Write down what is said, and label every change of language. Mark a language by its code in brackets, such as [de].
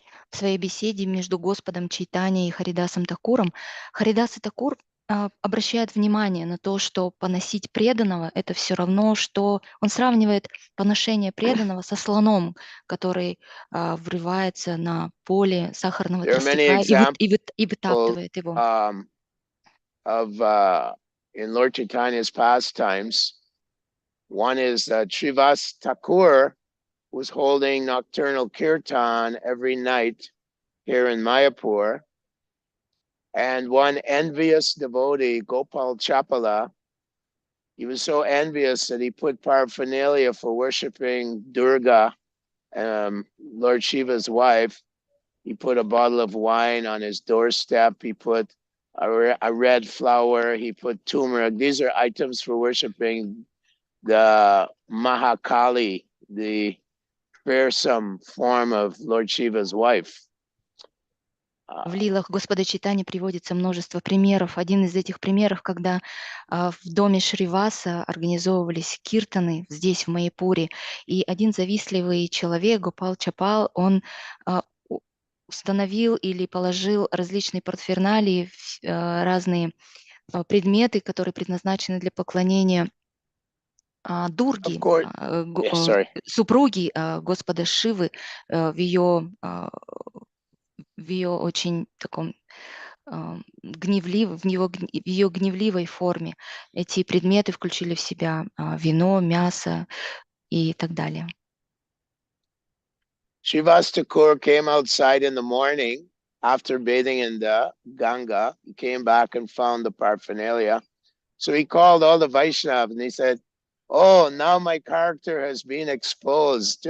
[ru] В своей беседе между Господом Чайтаньей и Харидасом Такуром Харидас и Такур обращает внимание на то, что поносить преданного — это все равно, что он сравнивает поношение преданного со слоном, который врывается на поле сахарного тростника и вытаптывает его. [en] In Lord Chaitanya's pastimes, one is that Srivas Thakur was holding nocturnal kirtan every night here in Mayapur. And one envious devotee, Gopal Chapala, he was so envious that he put paraphernalia for worshiping Durga, Lord Shiva's wife. He put a bottle of wine on his doorstep. He put a red flower. He put turmeric. These are items for worshiping the Mahakali, the fearsome form of Lord Shiva's wife. [ru] В лилах Господа Чайтаньи приводится множество примеров. Один из этих примеров, когда в доме Шриваса организовывались киртаны здесь, в Майяпуре, и один завистливый человек, Гопал Чапал, он установил или положил различные парферналии, разные предметы, которые предназначены для поклонения Дурги, супруги Господа Шивы, в ее очень таком в ее гневливой форме. Эти предметы включили в себя вино, мясо и так далее. [en] Srivas Thakur came outside in the morning after bathing in the Ganga. He came back and found the paraphernalia. So he called all the Vaishnavas and he said, "Oh, now my character has been exposed.